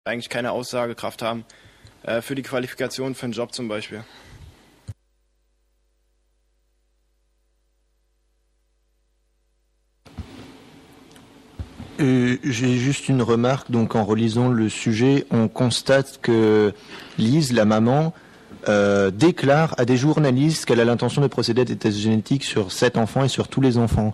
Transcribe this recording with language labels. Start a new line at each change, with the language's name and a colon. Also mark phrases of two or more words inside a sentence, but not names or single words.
German: eigentlich keine Aussagekraft haben für die Qualifikation für einen Job zum Beispiel.
French: J'ai juste une remarque. Donc, en relisant le sujet, on constate que Lise, la maman, déclare à des journalistes qu'elle a l'intention de procéder à des tests génétiques sur 7 enfants et sur tous les enfants.